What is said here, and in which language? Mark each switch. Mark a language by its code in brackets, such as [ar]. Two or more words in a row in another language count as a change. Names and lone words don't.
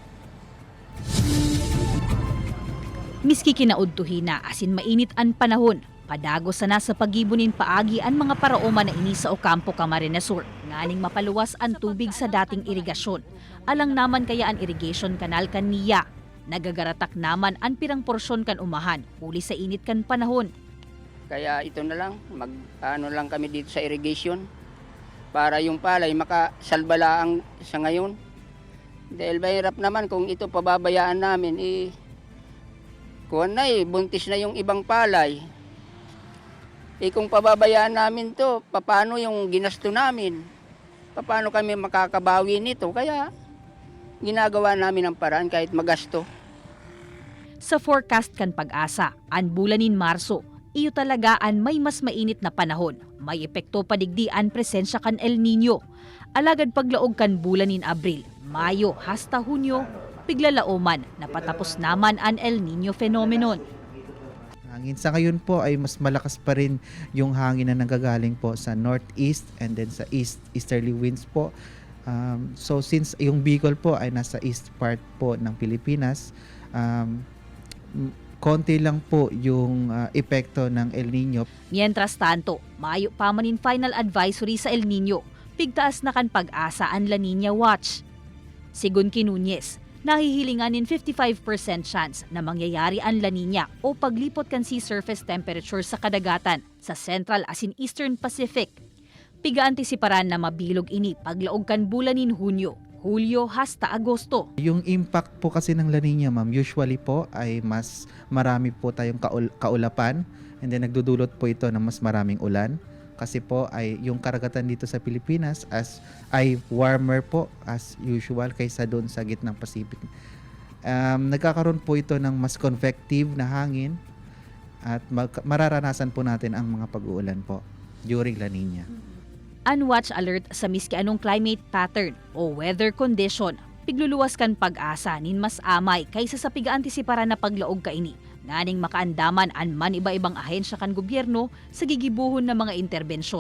[bik] Miski kinaudtuhin na asin mainit ang panahon, padagos na sa pagibunin paagi ang mga paraoma na ini sa Ocampo, Camarines Sur, nganing mapaluwas ang tubig sa dating irigasyon. Alang naman kaya ang [en] irrigation canal [bik] kaniya. Nagagaratak naman ang pirang porsyon kan umahan, huli sa init kan panahon. [tl] Kaya ito na lang, ano lang kami dito sa irrigation para yung palay makasalbalaang sa ngayon. Dahil mahirap naman kung ito pababayaan namin, kuwan na buntis na yung ibang palay. Kung pababayaan namin to, paano yung ginasto namin? Paano kami makakabawi nito? Kaya ginagawa namin ang paraan kahit magasto. [bik] Sa forecast kan pag-asa, ang bulanin Marso, iyo talaga ang may mas mainit na panahon. May epekto padigdi ang presensya kan El Nino. Alagad paglaog kan bulanin Abril, Mayo hasta Hunyo, piglalaoman na patapos naman ang El Nino phenomenon. [tl] Hangin sa ngayon po ay mas malakas pa rin yung hangin na nanggagaling po sa [en] northeast and then [tl] sa [en] easterly winds [tl] po. So since yung Bicol po ay nasa [en] east part [tl] po ng Pilipinas, konti lang po yung epekto ng El Nino. [bik] Mientras tanto, maayo pa manin [en] final advisory [bik] sa El Nino, pigtaas na kan pag-asa ang La Nina Watch. Sigun kay Nunez, nahihilinganin 55% chance na mangyayari ang La Nina o paglipot kan [en] sea surface temperature [bik] sa kadagatan sa Central asin Eastern Pacific. Piga-antisiparan na mabilog ini paglaog kan bulanin Hunyo, Hulyo hasta Agosto. [tl] Yung impact po kasi ng La Nina, ma'am, usually po ay mas marami po tayong kaulapan [en] and then [tl] nagdudulot po ito ng mas maraming ulan. Kasi po ay yung karagatan dito sa Pilipinas ay warmer po [en] as usual [tl] kaysa doon sa gitnang Pacific. Nagkakaroon po ito ng mas convective na hangin at mararanasan po natin ang mga pag-uulan po during La Nina. [bik] Unwatch alert sa miski anong [en] climate pattern [bik] o [en] weather condition, [bik] pigluluwas kan pag-asa nin mas amay kaysa sa piga-antisiparan na paglaog kaini. Nganing makaandaman an man iba-ibang ahensya kan gobyerno sa gigibuhon na mga interbensyon.